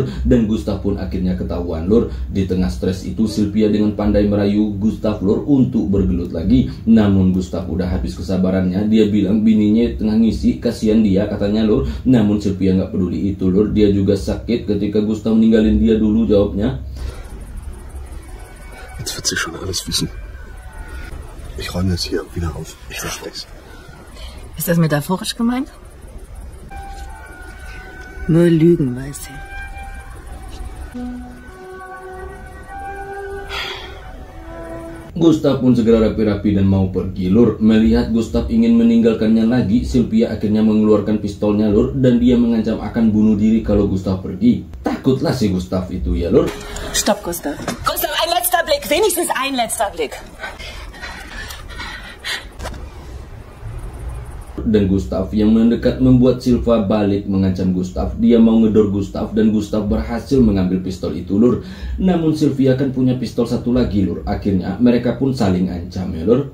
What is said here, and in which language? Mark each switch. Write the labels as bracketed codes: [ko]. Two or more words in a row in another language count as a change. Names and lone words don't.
[id] Dan Gustav pun akhirnya ketahuan lur. Di tengah stres itu Sylvia dengan pandai merayu Gustav lur untuk bergelut lagi. Namun Gustav udah habis kesabaran. Dia bilang bininya tengah ngisi, kasihan dia katanya lur. Namun Sylvia nggak peduli itu lur. Dia juga sakit ketika Gustav ninggalin dia dulu, jawabnya. [de] Jetzt wird sie schon alles wissen. Ich räume das hier wieder auf. Ich verspreche es. Ist das metaphorisch gemeint? Nur Lügen weiß sie. [id] Gustav pun segera rapi-rapi dan mau pergi lur. Melihat Gustav ingin meninggalkannya lagi, Sylvia akhirnya mengeluarkan pistolnya lur. Dan dia mengancam akan bunuh diri kalau Gustav pergi. Takutlah si Gustav itu ya lur. [de] Stopp, Gustav. Gustav, ein letzter Blick. Wenigstens ein letzter Blick. [id] Dan Gustav yang mendekat membuat Sylvia balik mengancam Gustav. Dia mau ngedor Gustav dan Gustav berhasil mengambil pistol itu lur. Namun Sylvia kan punya pistol satu lagi lur. Akhirnya mereka pun saling ancam ya lur.